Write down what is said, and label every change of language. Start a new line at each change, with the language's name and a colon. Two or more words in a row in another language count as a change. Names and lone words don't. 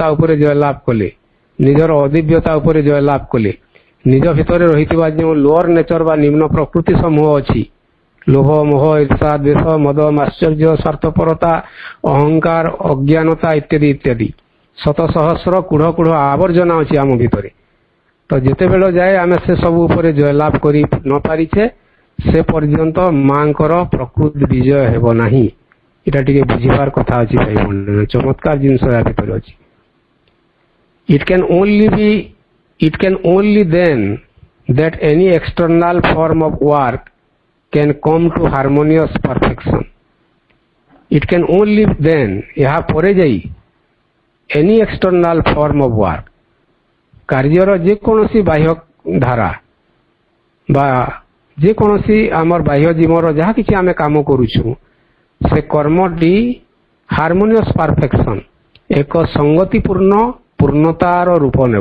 Odia: ଉପରେ ଜୟ ଲାଭ କଲେ, ନିଜର ଅଦିବ୍ୟତା ଉପରେ ଜୟ ଲାଭ କଲେ, ନିଜ ଭିତରେ ରହିଥିବା ଯେଉଁ
English: lower nature
Odia: ବା ନିମ୍ନ ପ୍ରକୃତି ସମୂହ ଅଛି, ଲୋଭ, ମୋହ, ଈର୍ଷା, ଦ୍ୱେଷ, ମଦ, ମାଶ୍ଚର୍ଯ୍ୟ, ସ୍ୱାର୍ଥପରତା, ଅହଙ୍କାର, ଅଜ୍ଞାନତା ଇତ୍ୟାଦି ଇତ୍ୟାଦି ଶତ ସହସ୍ର କୁଢ଼ କୁଢ଼ ଆବର୍ଜନା ଅଛି ଆମ ଭିତରେ, ତ ଯେତେବେଳେ ଯାଏ ଆମେ ସେ ସବୁ ଉପରେ ଜୟଲାଭ କରି ନ ପାରିଛେ, ସେ ପର୍ଯ୍ୟନ୍ତ ମାଙ୍କର ପ୍ରକୃତ ବିଜୟ ହେବ ନାହିଁ। ଏଇଟା ଟିକେ ବୁଝିବାର କଥା ଅଛି ଭାଇ ଭଉଣୀ, ଚମତ୍କାର ଜିନିଷ ୟା ଭିତରେ ଅଛି।
English: It can only then that any external form of work can come to harmonious perfection. It can only then,
Odia: ଏହା ପରେ ଯାଇ
English: any external form of work,
Odia: କାର୍ଯ୍ୟର ଯେକୌଣସି ବାହ୍ୟ ଧାରା ବା ଯେକୌଣସି ଆମର ବାହ୍ୟ ଜୀବନର ଯାହା କିଛି ଆମେ କାମ କରୁଛୁ, ସେ କର୍ମଟି
English: harmonious perfection,
Odia: ଏକ ସଙ୍ଗତିପୂର୍ଣ୍ଣ ପୂର୍ଣ୍ଣତାର ରୂପ ନେବ।